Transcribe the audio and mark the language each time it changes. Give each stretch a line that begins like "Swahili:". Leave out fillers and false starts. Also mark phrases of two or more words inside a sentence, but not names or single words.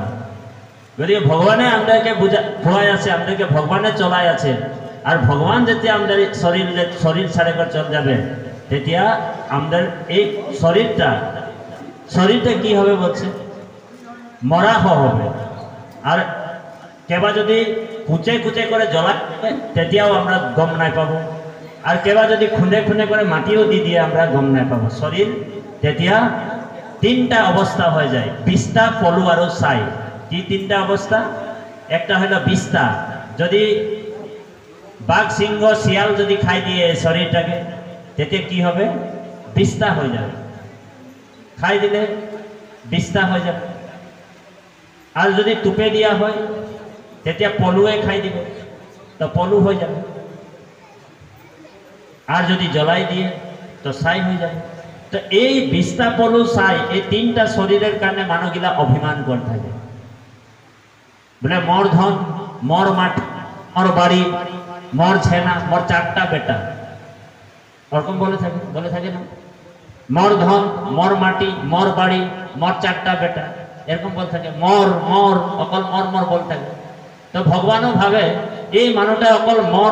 Bangla: গতিকে ভগবানে আমাদেরকে খোয়াই আছে, আমাদেরকে ভগবানে চলাই আছে। আর ভগবান যেতিয়া আমাদের শরীর ছাড়ে করে চলে যাবে, তেতিয়া আমাদের এই শরীরটা কি হবে বলছে? মরা হবে। আর কেবা যদি কুচে কুচে করে জ্বলা, তেতিয়াও আমরা গম নাই পাবো। আর কেবা যদি খুনে খুনে করে মাটিও দি দিয়ে আমরা গম নাই পাব শরীর তেতিয়া তিনটা অবস্থা হয়ে যায় বিস্তা পলু আর ছাই কি তিনটা অবস্থা একটা হলো বিস্তা যদি বাঘ সিংহ শিয়াল যদি খাই দিয়ে শরীরটাকে তেতিয়া কি হবে বিস্তা হয়ে যাবে খাই দিলে বিস্তা হয়ে যাবে আর যদি টুপে দিয়া হয় তেতিয়া পলুয়ে খাই দিবে তো পলু হয়ে যাবে আর যদি জ্বলাই দিয়ে তো ছাই হয়ে যাবে তো এই বিস্তা পলু ছাই এই তিনটা শরীরের কারণে মানুষগুলা অভিমান করে থাকে বলে মর ধন মর মাটি মর বাড়ি মর ছেনা মর চারটা বেটা ওরকম বলে থাকে না মর ধন মর মাটি মর বাড়ি মর চারটা বেটা এরকম বলে থাকে মর মর অকল মর মর বলে থাকে তো ভগবানও ভাবে এই মানুষটা অকল মর